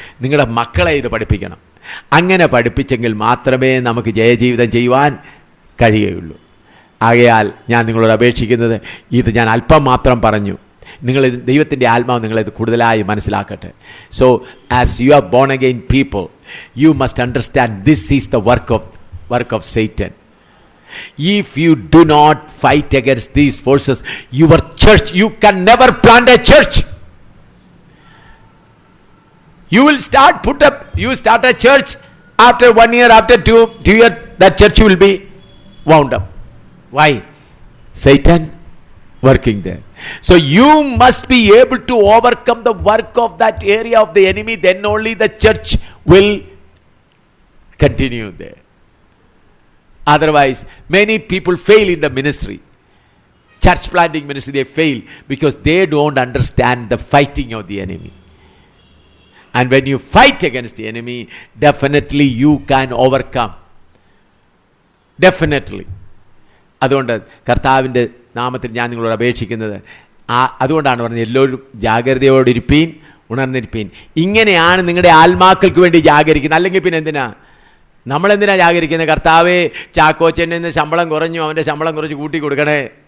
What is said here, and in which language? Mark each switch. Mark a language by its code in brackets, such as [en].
[ml] നിങ്ങളുടെ മക്കളെ ഇത് പഠിപ്പിക്കണം. അങ്ങനെ പഠിപ്പിച്ചെങ്കിൽ മാത്രമേ നമുക്ക് ജയജീവിതം ചെയ്യുവാൻ കഴിയുകയുള്ളൂ. ആകയാൽ ഞാൻ നിങ്ങളോട് അപേക്ഷിക്കുന്നത്, ഇത് ഞാൻ അല്പം മാത്രം പറഞ്ഞു, നിങ്ങൾ ദൈവത്തിൻ്റെ ആത്മാവ് നിങ്ങളിത് കൂടുതലായി മനസ്സിലാക്കട്ടെ. [en] So as you are born again people, you must understand this is the work of Satan. If you do not fight against these forces, your church, you can never plant a church. You will start a church, after 1 year, after 2 years, that church will be wound up. Why? Satan working there. So you must be able to overcome the work of that area of the enemy, then only the church will continue there. Otherwise, many people fail in the ministry. Church planting ministry, they fail because they don't understand the fighting of the enemy. And when you fight against the enemy, definitely you can overcome. Definitely. [ml] അതുകൊണ്ട് കർത്താവിൻ്റെ നാമത്തിൽ ഞാൻ നിങ്ങളോട് അപേക്ഷിക്കുന്നത്, അതുകൊണ്ടാണ് പറഞ്ഞത് എല്ലാവരും ജാഗ്രതയോടിരിപ്പീൻ, ഉണർന്നിരിപ്പീൻ. ഇങ്ങനെയാണ് നിങ്ങളുടെ ആത്മാക്കൾക്ക് വേണ്ടി ജാഗരിക്കുന്നത്. അല്ലെങ്കിൽ പിന്നെ എന്തിനാ നമ്മളെന്തിനാ ജാഗരിക്കുന്നത്? കർത്താവേ, ചാക്കോച്ചൻ്റെ നിന്ന് ശമ്പളം കുറഞ്ഞു, അവൻ്റെ ശമ്പളം കുറച്ച് കൂട്ടി കൊടുക്കണേ.